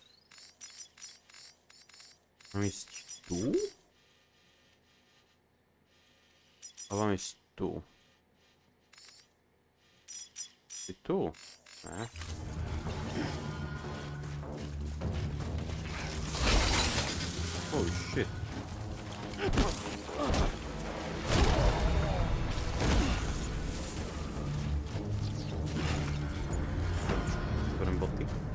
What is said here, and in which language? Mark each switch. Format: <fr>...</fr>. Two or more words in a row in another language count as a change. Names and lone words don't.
<sk>Mám ísť tu? A mám ísť tu? Si tu? Ne?</sk> <en>Holy shit.</en> <sk>Berem boty.</sk>